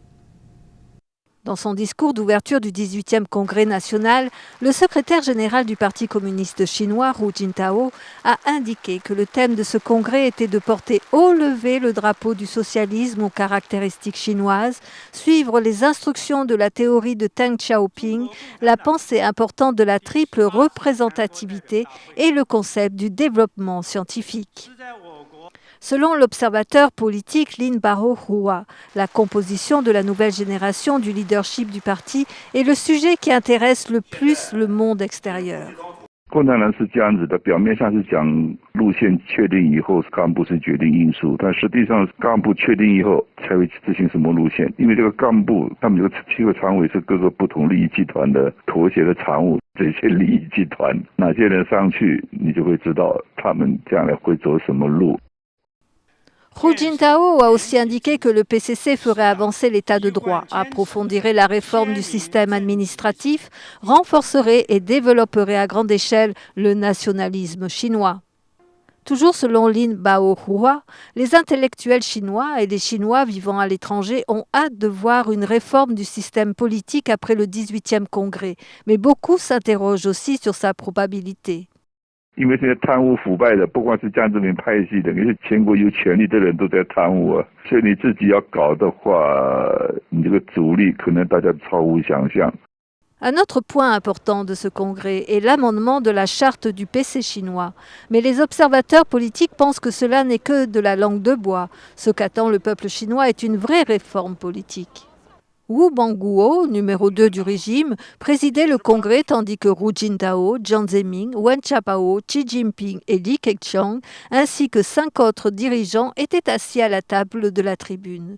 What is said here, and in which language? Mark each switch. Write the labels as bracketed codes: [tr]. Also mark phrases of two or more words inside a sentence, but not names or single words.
[fr] Dans son discours d'ouverture du 18e Congrès national, le secrétaire général du Parti communiste chinois, Hu Jintao, a indiqué que le thème de ce congrès était de porter haut levé le drapeau du socialisme aux caractéristiques chinoises, suivre les instructions de la théorie de Deng Xiaoping, la pensée importante de la triple représentativité et le concept du développement scientifique. Selon l'observateur politique Lin Baohua, la composition de la nouvelle génération du leadership du parti est le sujet qui intéresse le plus le monde extérieur. [zh] 共产党是这样子的，表面上是讲路线确定以后，干部是决定因素，但实际上干部确定以后才会执行什么路线。因为这个干部，他们这个7个常委是各个不同利益集团的妥协的产物，这些利益集团哪些人上去，你就会知道他们将来会走什么路。 [fr] Hu Jintao a aussi indiqué que le PCC ferait avancer l'état de droit, approfondirait la réforme du système administratif, renforcerait et développerait à grande échelle le nationalisme chinois. Toujours selon Lin Baohua, les intellectuels chinois et les Chinois vivant à l'étranger ont hâte de voir une réforme du système politique après le 18e congrès, mais beaucoup s'interrogent aussi sur sa probabilité. [zh] 因为现在贪污腐败的，不光是江泽民派系的，也是全国有权力的人都在贪污啊。所以你自己要搞的话，你这个阻力可能大家超乎想象。 [fr] Un autre point important de ce congrès est l'amendement de la charte du PC chinois. Mais les observateurs politiques pensent que cela n'est que de la langue de bois. Ce qu'attend le peuple chinois est une vraie réforme politique. Wu Bangguo, numéro 2 du régime, présidait le congrès tandis que Hu Jintao, Jiang Zemin, Wen Qiaobao, Xi Jinping et Li Keqiang, ainsi que 5 autres dirigeants, étaient assis à la table de la tribune.